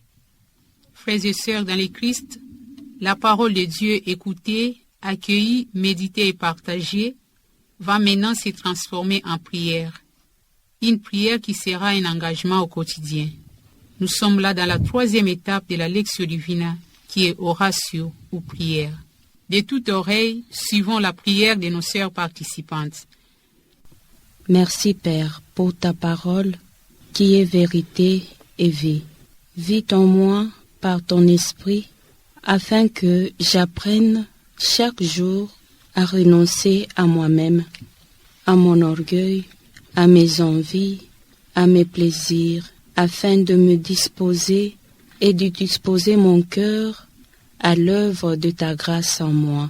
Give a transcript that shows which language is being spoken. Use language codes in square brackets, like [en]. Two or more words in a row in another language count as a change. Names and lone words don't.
[fr] Frères et sœurs dans le Christ, la parole de Dieu écoutée, accueillie, méditée et partagée va maintenant se transformer en prière. Une prière qui sera un engagement au quotidien. Nous sommes là dans la 3e étape de la [la] Lectio Divina, [fr] qui est oratio ou prière. De toute oreille, suivons la prière de nos sœurs participantes. Merci Père pour ta parole qui est vérité et vie. Vis en moi par ton esprit afin que j'apprenne chaque jour à renoncer à moi-même, à mon orgueil, à mes envies, à mes plaisirs, afin de me disposer et de disposer mon cœur à l'œuvre de ta grâce en moi.